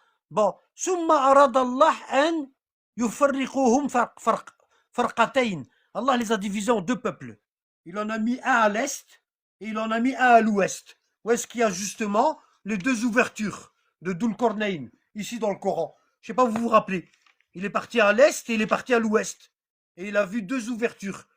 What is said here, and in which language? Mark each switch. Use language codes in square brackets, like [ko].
[fr] Bon. [ar] ثم أراد الله أن يفرقهم فرقتين. [fr] Allah les a divisés en deux peuples. Il en a mis un à l'est et il en a mis un à l'ouest. Où est-ce qu'il y a justement les deux ouvertures de Dhul Qarnayn, ici dans le Coran. Je sais pas, vous vous rappelez. Il est parti à l'est et il est parti à l'ouest. Et il a vu deux ouvertures.